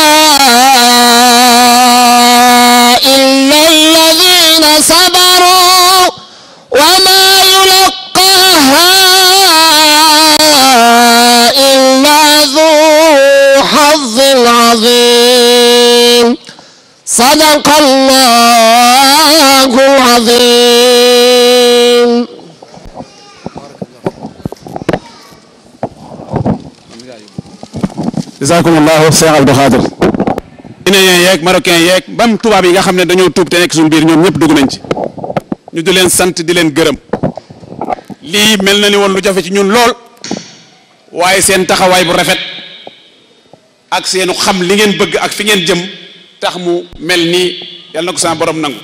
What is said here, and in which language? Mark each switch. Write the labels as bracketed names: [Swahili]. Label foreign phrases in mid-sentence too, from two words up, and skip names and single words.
[Arabic] إلا الذين صبروا وما يلقاها إلا ذو حظ عظيم صدق الله العظيم. jazakumullahu Cheikh Abdou Khadir. [Wolof] guinéen yeeg marocain yeeg bam tubaab yi nga xam ne dañoo tuub te nekk suñu biir ñoom ñëpp dugg nañ ci ñu di leen sant di leen gërëm lii mel na ni woon lu jafe ci ñun lool waaye seen taxawaay bu rafet ak seenu xam li ngeen bëgg ak fi ngeen jëm tax mu mel nii yal na ko sama borom nangu.